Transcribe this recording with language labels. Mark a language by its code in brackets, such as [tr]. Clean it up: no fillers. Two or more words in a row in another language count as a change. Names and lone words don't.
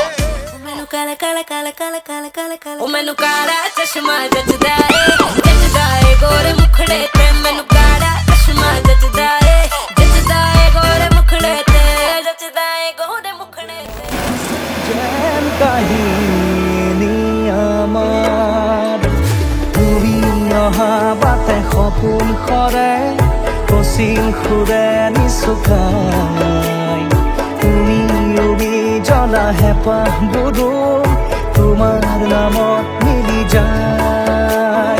[pa] ਮੈਨੂੰ ਕਾਲਾ ਕਾਲਾ ਕਾਲਾ ਕਾਲਾ ਕਾਲਾ ਕਾਲਾ ਕਾਲਾ ਉਹ ਮੈਨੂੰ ਕਾਲਾ ਚਸ਼ਮਾ ਜੱਜਦਾ ਏ ਗੋਰੇ ਮੁਖੜੇ ਤੇ ਮੈਨੂੰ ਕਾਲਾ ਚਸ਼ਮਾ ਜੱਜਦਾ ਏ ਗੋਰੇ ਮੁਖੜੇ ਤੇ ਜੱਜਦਾ ਏ ਗੋਰੇ ਮੁਖੜੇ ਤੇ [as] যেন কাহিনী আমাৰ তুমি অহা বাটে সপোন সৰে কচিল সুৰে নিচুকাই তুমি উৰি জ্বলা হেঁপাহ বুদো তোমাৰ নামত মিলি যায়